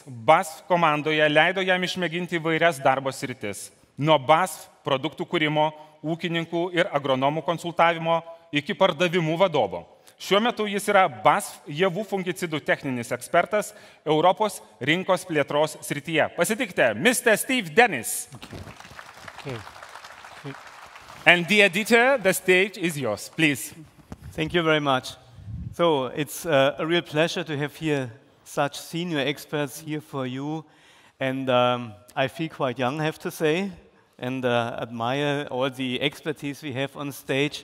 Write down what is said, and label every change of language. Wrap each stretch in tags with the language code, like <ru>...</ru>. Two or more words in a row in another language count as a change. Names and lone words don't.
<lt>BASF komandoje leido jam išmėginti įvairias darbo sritis. Nuo BASF produktų kūrimo, ūkininkų ir agronomų konsultavimo iki pardavimų vadovo. Šiuo metu jis yra BASF javų fungicidų techninis ekspertas Europos rinkos plėtros srityje. Pasitikite, Mr. Steve Dennis.</lt> <en>And dear Dieter, the stage is yours, please. Thank you very much. So it's a real pleasure to have here such senior experts here for you. And I feel quite young, I have to say, and admire all the expertise we have on stage.</en>